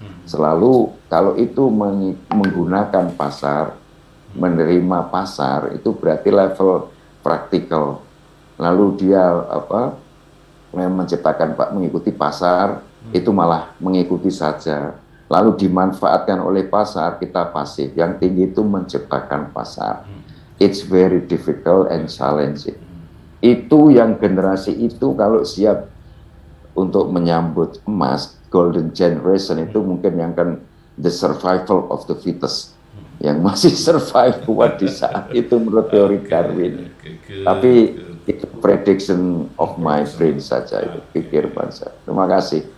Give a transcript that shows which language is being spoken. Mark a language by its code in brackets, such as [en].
[id] Selalu kalau itu menggunakan pasar, menerima pasar, itu berarti level praktikal. Lalu dia menciptakan mengikuti pasar, itu malah mengikuti saja. Lalu dimanfaatkan oleh pasar, kita pasif. Yang tinggi itu menciptakan pasar. [en] It's very difficult and challenging. [id] Itu yang generasi itu kalau siap untuk menyambut emas, [en] golden generation [id] itu mungkin yang kan [en] the survival of the fittest, [id] yang masih survive kuat di saat itu menurut teori Darwin. Tapi itu [en] prediction of my brain [id] saja, itu pikir bangsa. Terima kasih.